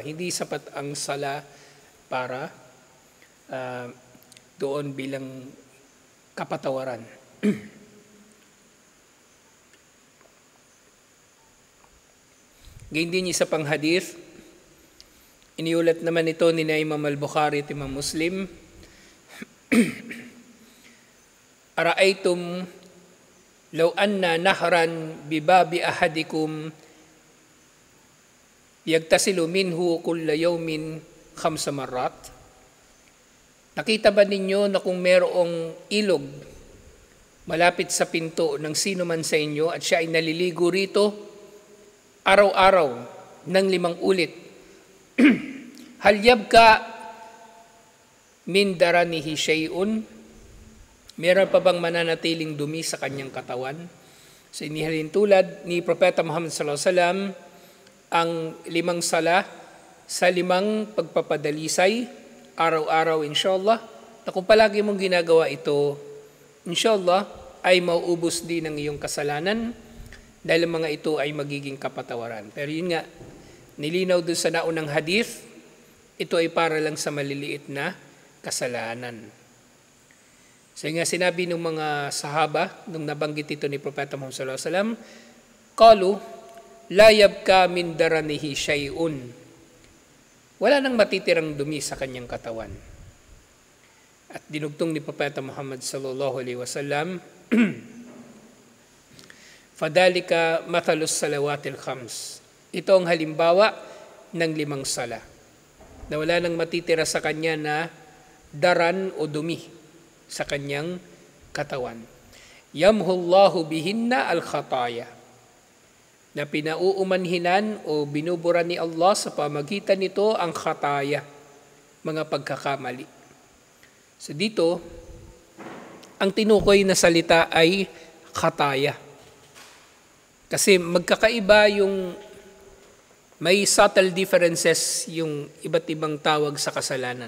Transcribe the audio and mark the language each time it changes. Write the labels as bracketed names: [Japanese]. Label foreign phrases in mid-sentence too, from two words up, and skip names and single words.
[Filipino] Hindi sapat ang sala para doon bilang kapatawaran. Gayun din isa pang hadith, iniulat naman ito ni Imam al-Bukhari at Imam Muslim. [Arabic] أرأيتم لو أن نهرا بباب أحدكم يغتسل منه كل يوم 5 مرات. [Filipino] Nakita ba ninyo na kung mayroong ilog malapit sa pinto ng sino man sa inyo at siya ay naliligo rito araw-araw ng 5 ulit. [Arabic] هل يبقى من درنه شيء? [Filipino] Meron pa bang mananatiling dumi sa kanyang katawan? So inihalin tulad ni Propeta Muhammad [Arabic] صلى الله عليه وسلم [Filipino] ang 5 sala sa 5 pagpapadalisay araw-araw inshallah. Na kung palagi mong ginagawa ito, inshallah ay mauubos din ang iyong kasalanan dahil ang mga ito ay magiging kapatawaran. Pero yun nga, nilinaw doon sa naunang hadith, ito ay para lang sa maliliit na kasalanan. So yun nga sinabi ng mga sahaba, nung nabanggit ito ni Propeta Muhammad [Arabic] صلى الله عليه وسلم, قالوا لا يبقى من درنه شيء. [Filipino] Wala nang matitirang dumi sa kanyang katawan. At dinugtong ni Propeta Muhammad [Arabic] صلى الله عليه وسلم, فذلك مثل الصلوات الخمس. [Filipino] Ito ang halimbawa ng 5 sala. Na wala nang matitira sa kanya na daran o dumi sa kanyang katawan. [Arabic] يمحو الله بهن الخطايا. [Filipino] Na pinauumanhinan o binubura ni Allah sa pamagitan nito ang khataya, mga pagkakamali. So dito, ang tinukoy na salita ay khataya. Kasi magkakaiba yung may subtle differences yung iba't ibang tawag sa kasalanan.